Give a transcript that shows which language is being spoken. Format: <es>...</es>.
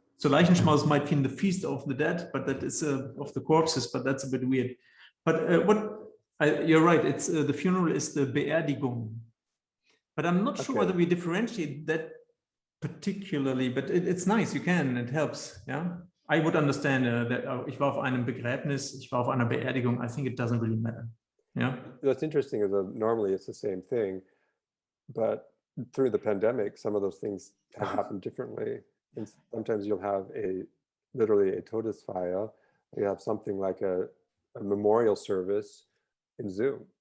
<en>So Leichenschmaus might mean the feast of the dead, but that is of the corpses. But that's a bit weird. But you're right. It's the funeral is the Beerdigung. But I'm not sure whether we differentiate that particularly, but it's nice. You can. It helps. Yeah. I would understand that</en> <de>ich war auf einem Begräbnis, ich war auf einer Beerdigung.</de> <en>I think it doesn't really matter. Yeah. What's interesting is that normally it's the same thing, but through the pandemic, some of those things have happened differently. And sometimes you'll have literally a Todesfeier. You have something like a memorial service in Zoom.</en>